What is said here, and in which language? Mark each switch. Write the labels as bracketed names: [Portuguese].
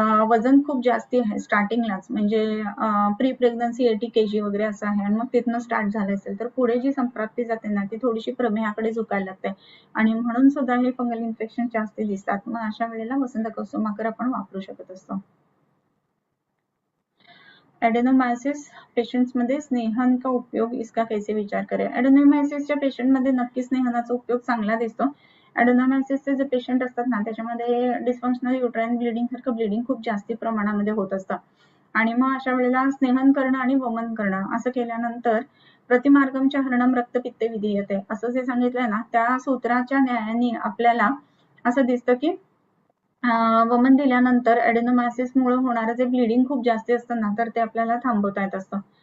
[Marathi] वजन खूप जास्ती आहे स्टार्टिंगलाच, म्हणजे प्री प्रेग्नन्सी 80 kg वगैरे असं आहे आणि मग तिथनं स्टार्ट झालं असेल तर पुढे जी संप्राप्ती जाते ना ती थोडीशी प्रमेहाकडे झुकायला लागते आणि म्हणून सुद्धा हे फंगल इन्फेक्शन जास्ती दिसतात. मग अशा वेळेला वसंत कुसुमाकर आपण वापरू शकत असतो. [Hindi] एडेनोमायसिस पेशंट्स [Marathi] मध्ये [Hindi] स्नेहन का उपयोग, इसका कैसे विचार करें. [Marathi] एडेनोमायसिसच्या पेशंट मध्ये नक्की स्नेहनाचा उपयोग चांगला दिसतो. एडेनोमायसिसचे जे पेशंट असतात ना त्याच्यामध्ये डिस्फंक्शनल युट्राइन ब्लिडिंग सारखं ब्लिडिंग खूप जास्ती प्रमाणामध्ये होत असतं आणि मग अशा वेळेला स्नेहन करणं आणि वमन करणं असं केल्यानंतर [Sanskrit] प्रतिमार्गमच्या हरणम रक्तपित्त विधीयते [Marathi] असं जे सांगितलंय ना, त्या सूत्राच्या न्यायाने आपल्याला असं दिसतं की वमन दिल्यानंतर एडेनोमायसिस मुळे होणारं जे ब्लिडिंग खूप जास्ती असतं ना, तर ते आपल्याला थांबवता येत असतं.